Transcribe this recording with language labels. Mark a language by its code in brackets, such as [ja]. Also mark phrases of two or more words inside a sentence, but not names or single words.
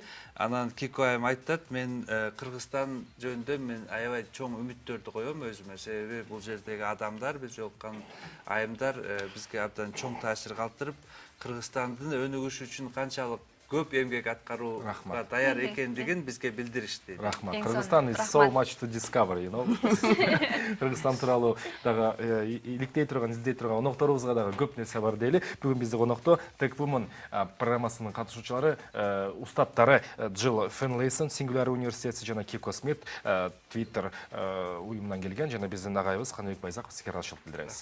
[ky] Анан Кико айым айтат, мен Кыргызстан жөнүндө мен аябай чоң үмүттөрдү коем өзүмө. Себеби бул жердеги адамдар, биз жолуккан айымдар бизге абдан чоң таасир калтырып, Кыргызстандын өнүгүшү үчүн канчалык көп эмгек аткарууга даяр экендигин бизге билдиришти. [en] Рахмат. Кыргызстан is so much to discover, you know. [ky] Кыргызстан тууралуу дагы иликтей турган, издей турган конокторубузга дагы көп нерсе бар дейли. Бүгүн бизде конокто TechWomen программасынын катышуучулары, устаттары Жил Финлейсон Сингуляр университети жана Кико Смит Twitter уюмунан келген жана биздин агайыбыз Каныбек Байзаков, сизге ыраазычылык билдиребиз.